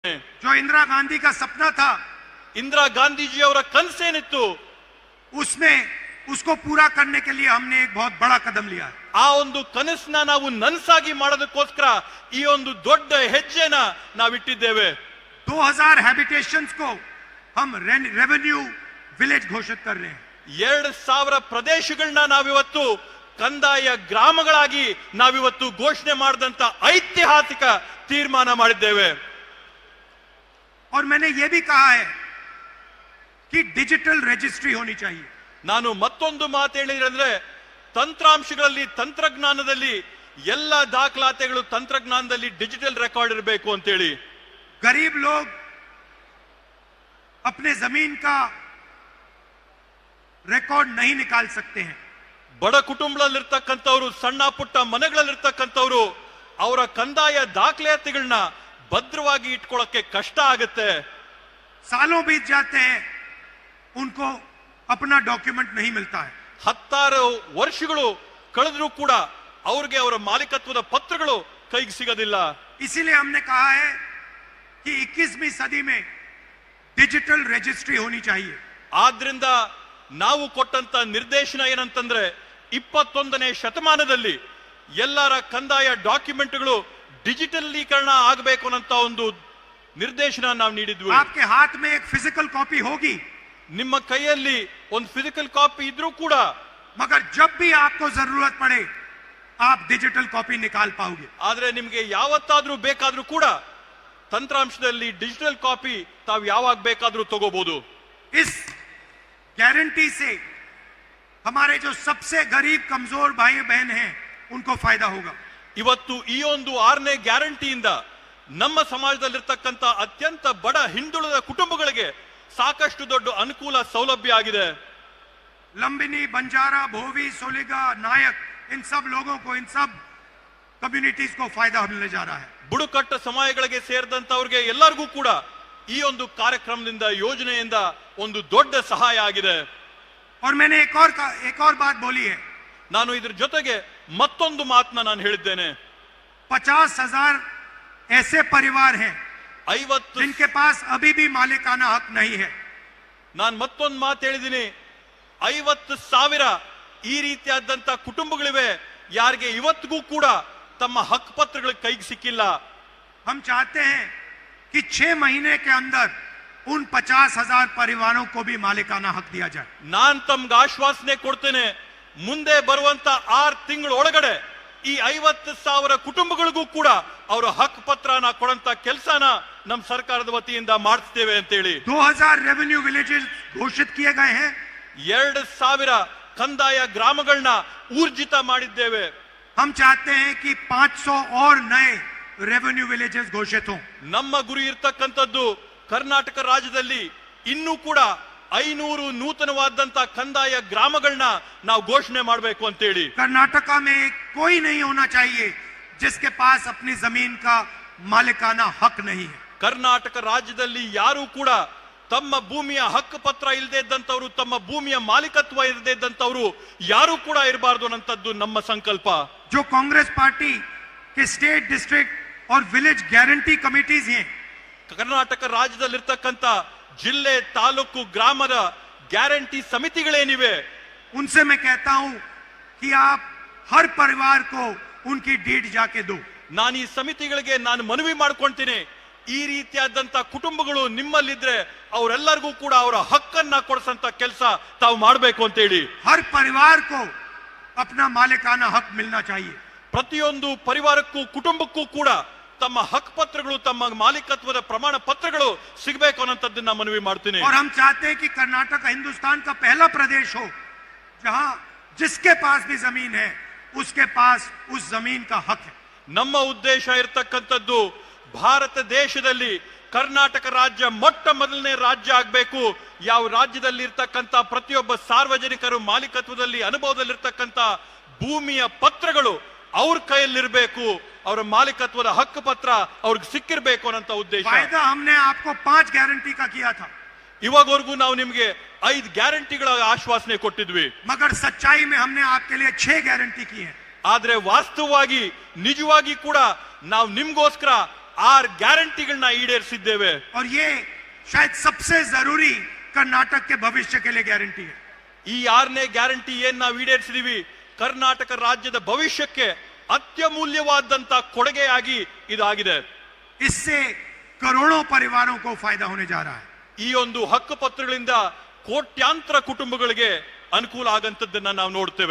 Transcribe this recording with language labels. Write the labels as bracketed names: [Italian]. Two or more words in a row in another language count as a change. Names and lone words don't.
[Hindi] जो इंदिरा गांधी का सपना था, [Kannada] ಇಂದಿರಾ ಗಾಂಧೀಜಿಯವರ ಕನಸೇನಿತ್ತು, [Hindi] उसमें उसको पूरा करने के लिए हमने एक बहुत बड़ा कदम लिया। [Kannada] ಆ ಒಂದು ಕನಸನ್ನ ನಾವು ನನಸಾಗಿ ಮಾಡೋದಕ್ಕೋಸ್ಕರ ಈ ಒಂದು ದೊಡ್ಡ ಹೆಜ್ಜೆನ ನಾವಿಟ್ಟಿದ್ದೇವೆ। [Hindi] 2000 हैबिटेशंस को हम [English] revenue village [Hindi] घोषित कर रहे हैं। [Kannada] 2000 ಪ್ರದೇಶಗಳನ್ನ ನಾವಿವತ್ತು ಕಂದಾಯ ಗ್ರಾಮಗಳಾಗಿ ನಾವಿವತ್ತು ಘೋಷಣೆ ಮಾಡಿದಂತ ಐತಿಹಾಸಿಕ ತೀರ್ಮಾನ ಮಾಡಿದ್ದೇವೆ। [Hindi] और मैंने ये भी कहा है कि [English] digital registry [Hindi] होनी चाहिए। [Kannada] ನಾನು ಮತ್ತೊಂದು ಮಾತು ಹೇಳಿದ್ರೆ, ತಂತ್ರಾಂಶಗಳಲ್ಲಿ ತಂತ್ರಜ್ಞಾನದಲ್ಲಿ ಎಲ್ಲ ದಾಖಲಾತಿಗಳು ತಂತ್ರಜ್ಞಾನದಲ್ಲಿ [English] digital record [Kannada] ಇರಬೇಕು ಅಂತ ಹೇಳಿ। [Hindi] गरीब लोग अपने जमीन का रिकॉर्ड नहीं निकाल सकते हैं। [Kannada] ಬಡ ಕುಟುಂಬದಲ್ಲಿರ್ತಕ್ಕಂಥವ್ರು, ಸಣ್ಣ ಪುಟ್ಟ ಮನೆಗಳಲ್ಲಿರ್ತಕ್ಕಂಥವ್ರು ಅವರ ಕಂದಾಯ ದಾಖಲಾತಿಗಳನ್ನ ಭದ್ರವಾಗಿ ಇಟ್ಕೊಳ್ಳೋಕೆ ಕಷ್ಟ ಆಗುತ್ತೆ। [Hindi] सालों बीत जाते हैं, उनको अपना डॉक्यूमेंट नहीं मिलता है। [Kannada] 16 ವರ್ಷಗಳು ಕಳೆದರೂ ಕೂಡ ಅವ್ರಿಗೆ ಅವರ ಮಾಲೀಕತ್ವದ ಪತ್ರಗಳು ಕೈಗೆ ಸಿಗೋದಿಲ್ಲ। [Hindi] इसीलिए हमने कहा है कि 21वीं सदी में [English] digital registry [Hindi] होनी चाहिए। [Kannada] ಆದ್ರಿಂದ ನಾವು ಕೊಟ್ಟಂತ ನಿರ್ದೇಶನ ಏನಂತಂದ್ರೆ, 21ನೇ ಶತಮಾನದಲ್ಲಿ ಎಲ್ಲರ ಕಂದಾಯ ಡಾಕ್ಯುಮೆಂಟ್ಗಳು ಡಿಜಿಟಲೀಕರಣ ಆಗಬೇಕು ಅನ್ನೋ ಒಂದು ನಿರ್ದೇಶನ ನಾವು ನೀಡಿದ್ವಿ। [Hindi] आपके हाथ में एक [English] physical copy [Hindi] होगी, [Kannada] ನಿಮ್ಮ ಕೈಯಲ್ಲಿ ಒಂದು [English] physical copy [Kannada] ಇದ್ರೂ ಕೂಡ, [Hindi] मगर जब भी आपको जरूरत पड़े आप [English] digital copy [Hindi] निकाल पाओगे। [Kannada] ಆದ್ರೆ ನಿಮಗೆ ಯಾವತ್ತಾದ್ರೂ ಬೇಕಾದ್ರೂ ಕೂಡ ತಂತ್ರಾಂಶದಲ್ಲಿ [English] digital copy [Kannada] ತಾವು ಯಾವಾಗ ಬೇಕಾದ್ರೂ ತಗೋಬಹುದು। [Hindi] इस गारंटी से हमारे जो सबसे गरीब कमजोर भाई बहन हैं उनको फायदा होगा। [Kannada] ಇವತ್ತು ಈ ಒಂದು 6ನೇ ಗ್ಯಾರಂಟಿಯಿಂದ ನಮ್ಮ ಸಮಾಜದಲ್ಲಿರ್ತಕ್ಕಂಥ ಅತ್ಯಂತ ಬಡ ಹಿಂದುಳಿದ ಕುಟುಂಬಗಳಿಗೆ ಸಾಕಷ್ಟು ದೊಡ್ಡ ಅನುಕೂಲ ಸೌಲಭ್ಯ ಆಗಿದೆ। [Hindi] लंबिनी, बंजारा, भोवी, सोलिगा, नायक, इन सब लोगों को, इन सब कम्युनिटीज को फायदा मिलने जा रहा है। [Kannada] ಬುಡಕಟ್ಟ ಸಮುದಾಯಗಳಿಗೆ ಸೇರಿದಂತವರಿಗೆ ಎಲ್ಲರಿಗೂ ಕೂಡ ಈ ಒಂದು ಕಾರ್ಯಕ್ರಮದಿಂದ, ಯೋಜನೆಯಿಂದ ಒಂದು ದೊಡ್ಡ ಸಹಾಯ ಆಗಿದೆ। [Hindi] और मैंने एक और बात बोली है। [Kannada] ನಾನು ಇದ್ರ ಜೊತೆಗೆ ಮತ್ತೊಂದು ಮಾತನ್ನ ನಾನು ಹೇಳಿದ್ದೇನೆ। [Hindi] 50,000 ऐसे परिवार हैं 50 जिनके पास अभी भी मालिकाना हक नहीं है। [Kannada] ನಾನು ಮತ್ತೊಂದು ಮಾತು ಹೇಳಿದ್ದೀನಿ, 50,000 ಈ ರೀತಿಯಾದಂತ ಕುಟುಂಬಗಳಿವೆ ಯಾರಿಗೆ ಇವತ್ತಿಗೂ ಕೂಡ ತಮ್ಮ ಹಕ್ಕು ಪತ್ರಗಳ ಕೈಗೆ ಸಿಕ್ಕಿಲ್ಲ। [Hindi] हम चाहते हैं कि 6 महीने के अंदर उन 50,000 परिवारों को भी मालिकाना हक दिया जाए। [Kannada] ನಾನ್ ತಮ್ಗೆ ಆಶ್ವಾಸನೆ ಕೊಡ್ತೇನೆ, ಮುಂದೆ ಬರುವಂತ 6 ತಿಂಗಳ ಒಳಗಡೆ ಈ 50,000 ಕುಟುಂಬಗಳಿಗೂ ಕೂಡ ಅವರ ಹಕ್ಕು ಪತ್ರನ ಕೊಡಂತ ಕೆಲಸನ ನಮ್ಮ ಸರ್ಕಾರದ ವತಿಯಿಂದ ಮಾಡಿಸ್ತೇವೆ ಅಂತ ಹೇಳಿ। [Hindi] 2000 [English] revenue villages [Hindi] घोषित किए गए हैं। [Kannada] 2000 ಕಂದಾಯ ಗ್ರಾಮಗಳನ್ನ ಊರ್ಜಿತ ಮಾಡಿದ್ದೇವೆ। [Hindi] हम चाहते हैं कि 500 और नए [English] revenue villages [Hindi] घोषित हों। [Kannada] ನಮ್ಮ ಗುರಿ ಇರ್ತಕ್ಕಂಥದ್ದು ಕರ್ನಾಟಕ ರಾಜ್ಯದಲ್ಲಿ ಇನ್ನೂ ಕೂಡ 500 ನೂತನವಾದಂತ ಕಂದಾಯ ಗ್ರಾಮಗಳನ್ನ ನಾವು ಘೋಷಣೆ ಮಾಡಬೇಕು ಅಂತ ಹೇಳಿ। [Hindi] कर्नाटका में कोई नहीं होना चाहिए जिसके पास अपनी जमीन का मालिकाना हक नहीं है। [Kannada] ಕರ್ನಾಟಕ ರಾಜ್ಯದಲ್ಲಿ ಯಾರು ಕೂಡ ತಮ್ಮ ಭೂಮಿಯ ಹಕ್ಕು ಪತ್ರ ಇಲ್ಲದೆ ಇದ್ದಂತವರು, ತಮ್ಮ ಭೂಮಿಯ ಮಾಲೀಕತ್ವ ಇಲ್ಲದೆ ಇದ್ದಂತವರು ಯಾರು ಕೂಡ ಇರಬಾರದು ಅನ್ನೋಂಥದ್ದು ನಮ್ಮ ಸಂಕಲ್ಪ। [Hindi] जो कांग्रेस पार्टी के [English] state, district [Hindi] और [English] village guarantee committees [Hindi] हैं, [Kannada] ಕರ್ನಾಟಕ ರಾಜ್ಯದಲ್ಲಿರ್ತಕ್ಕಂಥ ಜಿಲ್ಲೆ, ತಾಲೂಕು, ಗ್ರಾಮದ ಗ್ಯಾರಂಟಿ ಸಮಿತಿಗಳೇನಿವೆ, [Hindi] उनसे मैं कहता हूं कि आप हर परिवार को उनकी डीड जाके दो। [Kannada] ನಾನು ಈ ಸಮಿತಿಗಳಿಗೆ ನಾನು ಮನವಿ ಮಾಡ್ಕೊಂತೀನಿ, ಈ ರೀತಿಯಾದಂತ ಕುಟುಂಬಗಳು ನಿಮ್ಮಲ್ಲಿದ್ರೆ ಅವರೆಲ್ಲರಿಗೂ ಕೂಡ ಅವರ ಹಕ್ಕನ್ನ ಕೊಡಿಸಂತ ಕೆಲಸ ತಾವು ಮಾಡಬೇಕು ಅಂತ ಹೇಳಿ। [Hindi] हर परिवार को अपना मालिकाना हक मिलना चाहिए। [Kannada] ಪ್ರತಿಯೊಂದು ಪರಿವಾರಕ್ಕೂ, ಕುಟುಂಬಕ್ಕೂ ಕೂಡ ತಮ್ಮ ಹಕ್ಕು ಪತ್ರಗಳು, ತಮ್ಮ ಮಾಲೀಕತ್ವದ ಪ್ರಮಾಣ ಪತ್ರಗಳು ಸಿಗಬೇಕು ಅನ್ನೋಂಥದ್ದನ್ನ ಮನವಿ ಮಾಡ್ತೀನಿ। [Hindi] और हम चाहते हैं कि कर्नाटक हिंदुस्तान का पहला प्रदेश हो जहां जिसके पास भी जमीन है उसके पास उस जमीन का हक है। [Kannada] ನಮ್ಮ ಉದ್ದೇಶ ಇರತಕ್ಕಂಥದ್ದು ಭಾರತ ದೇಶದಲ್ಲಿ ಕರ್ನಾಟಕ ರಾಜ್ಯ ಮೊಟ್ಟ ಮೊದಲನೇ ರಾಜ್ಯ ಆಗಬೇಕು, ಯಾವ ರಾಜ್ಯದಲ್ಲಿ ಇರ್ತಕ್ಕಂಥ ಪ್ರತಿಯೊಬ್ಬ ಸಾರ್ವಜನಿಕರು ಮಾಲೀಕತ್ವದಲ್ಲಿ ಅನುಭವದಲ್ಲಿರ್ತಕ್ಕಂಥ ಭೂಮಿಯ ಪತ್ರಗಳು ಅವ್ರ ಕೈಯಲ್ಲಿರಬೇಕು, ಅವರ ಮಾಲೀಕತ್ವದ ಹಕ್ಕು ಪತ್ರ ಅವ್ರಿಗೆ ಸಿಕ್ಕಿರಬೇಕು ಅನ್ನೋ ಉದ್ದೇಶ। [Hindi] वायदा हमने आपको 5 गारंटी का किया था। [Kannada] ಇವಾಗವರೆಗೂ ನಾವು ನಿಮಗೆ 5 ಗ್ಯಾರಂಟಿಗಳ ಆಶ್ವಾಸನೆ ಕೊಟ್ಟಿದ್ವಿ, [Hindi] मगर सच्चाई में हमने आपके लिए 6 गारंटी की है। [Kannada] ಆದ್ರೆ ವಾಸ್ತವವಾಗಿ ನಿಜವಾಗಿ ಕೂಡ ನಾವು ನಿಮ್ಗೋಸ್ಕರ ಆರ್ ಗ್ಯಾರಂಟಿಗಳನ್ನ ಈಡೇರಿಸಿದ್ದೇವೆ. [Hindi] और ये शायद सबसे जरूरी कर्नाटक के भविष्य के लिए गारंटी है. [Kannada] ಈ 6ನೇ ಗ್ಯಾರಂಟಿ ಏನ್ ನಾವು ಈಡೇರಿಸಿದೀವಿ ಕರ್ನಾಟಕ ರಾಜ್ಯದ ಭವಿಷ್ಯಕ್ಕೆ ಅತ್ಯಮೂಲ್ಯವಾದಂತ ಕೊಡುಗೆಯಾಗಿ ಇದಾಗಿದೆ. [Hindi] इससे करोड़ों परिवारों को फायदा होने जा रहा है. [Kannada] ಈ ಒಂದು ಹಕ್ಕು ಪತ್ರಗಳಿಂದ ಕೋಟ್ಯಾಂತರ ಕುಟುಂಬಗಳಿಗೆ ಅನುಕೂಲ ಆಗಂತದ್ದನ್ನ ನಾವು ನೋಡ್ತೇವೆ.